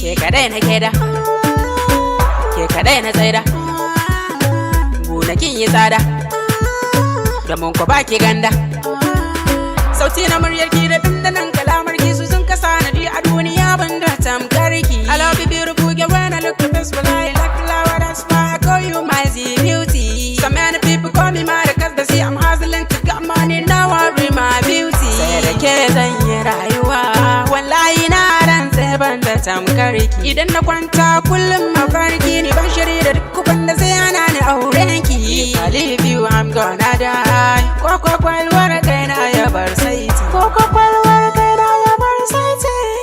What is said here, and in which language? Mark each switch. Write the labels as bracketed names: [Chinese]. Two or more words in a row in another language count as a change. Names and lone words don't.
[Hausa] Ke kadai na ke da, ke kadai na tsaida, gonakin yi tsada, domin ku ba ki ganda. Sauti na muryar ki da dandanan kalamar ki su sun kasa na ji a duniya ban da tamkar ki. [English] I love you beautiful girl when I look your face, but I like flower, that's why I call you my Z beauty. So many people call me mad 'cause they see I'm hustling to get money, now I bring my beauty. [Hausa] Sai da ke zan yi rayuwa, wallahi na rantse ban da tamkar ki. Idan na kwanta kullum mafarki ni ban shiri da duk wanda zai hana ni auren ki. [English] If I leave you, I'm gonna die. [Hausa] Ko kwakwalwar kaina ya bar saiti. Ko kwakwalwar kaina ya bar saiti.